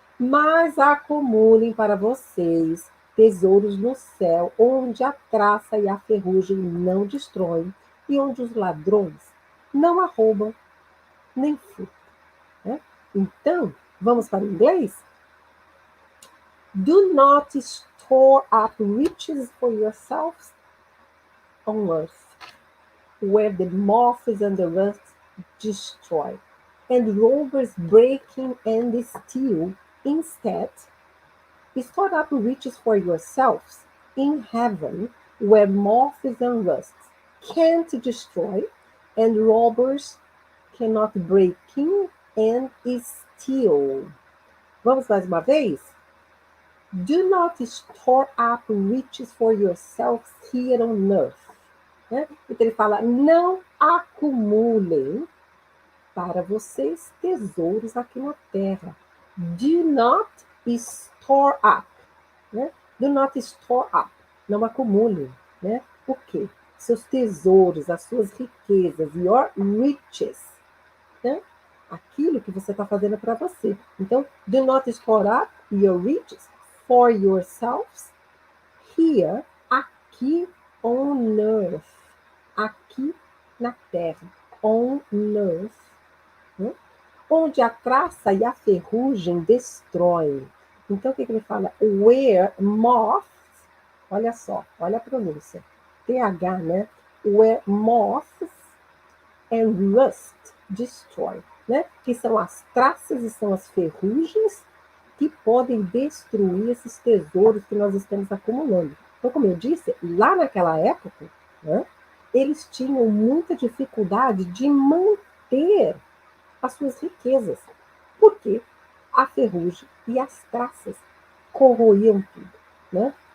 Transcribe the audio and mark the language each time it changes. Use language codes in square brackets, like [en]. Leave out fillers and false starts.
[pt] Mas acumulem para vocês tesouros no céu, onde a traça e a ferrugem não destroem, e onde os ladrões não arrombam nem furtam. Né? Então, vamos para o inglês? [en] Do not store up riches for yourselves on earth, where the moths and the rust destroy, and robbers break in and steal. Instead, store up riches for yourselves in heaven, where moths and rust can't destroy, and robbers cannot break in and steal. [pt] Vamos mais uma vez? [en] Do not store up riches for yourselves here on earth. [pt] Né? Então ele fala, não acumulem para vocês tesouros aqui na terra. [en] Do not store up. Né? Do not store up. [pt] Não acumulem. Né? O quê? Seus tesouros, as suas riquezas, [en] your riches. [pt] Né? Aquilo que você está fazendo para você. [en] Então, do not store up your riches for yourselves here, aqui on earth. [pt] Aqui na terra. [en] On earth. [pt] Né? Onde a traça e a ferrugem destroem. Então, o que ele fala? [en] Where moths, [pt] olha só, olha a pronúncia. TH, né? [en] Where moths and rust destroy. [pt] Né? Que são as traças e são as ferrugens que podem destruir esses tesouros que nós estamos acumulando. Então, como eu disse, lá naquela época, né, eles tinham muita dificuldade de manter as suas riquezas, porque a ferrugem e as traças corroíam tudo, né?